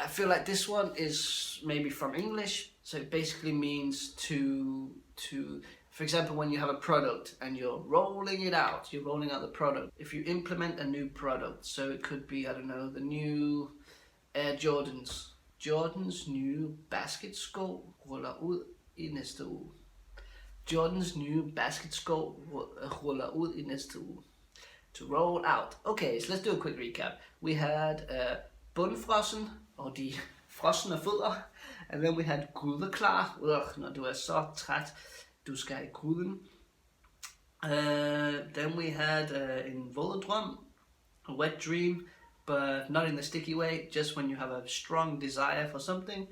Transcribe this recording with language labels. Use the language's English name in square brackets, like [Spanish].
[English] I feel like this one is maybe from English. So it basically means to for example, when you have a product and you're rolling it out, you're rolling out the product. If you implement a new product, so it could be, I don't know, the new Air Jordans. [Danish] Jordans nye basketsko ruller ud i næste uge. Jordans nye basketsko ruller ud i næste uge. [English] To roll out. Okay, so let's do a quick recap. We had Bundfrossen, or de frosne fødder, and then we had Grydeklar. [Danish] Når du er så træt, du skal i gryden. [English] Then we had en våd drøm, a wet dream, but not in the sticky way, just when you have a strong desire for something.